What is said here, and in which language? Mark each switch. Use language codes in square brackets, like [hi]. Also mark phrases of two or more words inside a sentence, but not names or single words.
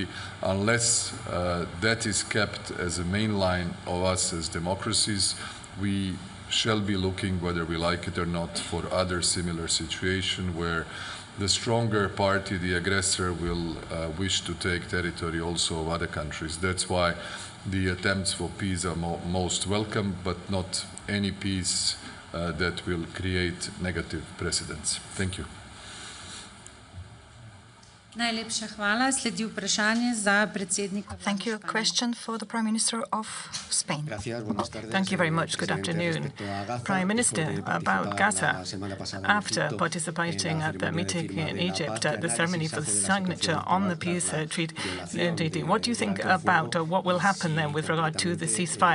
[en] Unless that is kept as a main line of us as democracies, we shall be looking, whether we like it or not, for other similar situations where the stronger party, the aggressor, will wish to take territory also of other countries. That's why the attempts for peace are most welcome, but not any peace that will create negative precedents. Thank you. [sl] Najlepša hvala. Sledi vprašanje za predsednika. [en] Thank you. Question for the Prime Minister of Spain. Thank you very much. Good afternoon. Prime Minister, about Gaza, after participating at the meeting in Egypt at the ceremony for the signature on the peace treaty, what do you think about what will happen then with regard to the ceasefire?